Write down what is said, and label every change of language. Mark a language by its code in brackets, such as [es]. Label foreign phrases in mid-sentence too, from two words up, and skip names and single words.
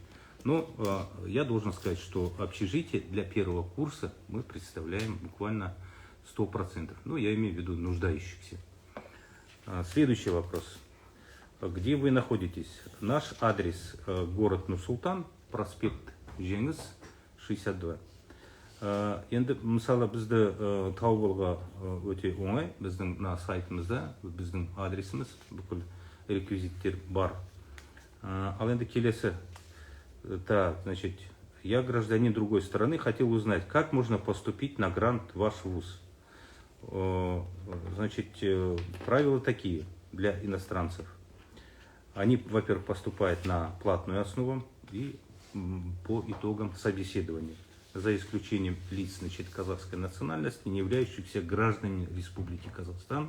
[ru] Но я должен сказать, что общежитие для первого курса мы представляем буквально 100%. Ну, я имею в виду нуждающихся. Следующий вопрос. Где вы находитесь? Наш адрес город Нур-Султан, проспект Жеңіс, 62. [kk] Енді мысалы бізді тауып алуға өте оңай. Біздің сайтымызда біздің адресіміз, бүкіл реквизиттер бар. Ал енді келесі. [ru] Так, значит, я гражданин другой страны, хотел узнать, как можно поступить на грант в ваш вуз. Значит, правила такие для иностранцев. Они, во-первых, поступают на платную основу, и по итогам собеседования, за исключением лиц, значит, казахской национальности, не являющихся гражданами Республики Казахстан.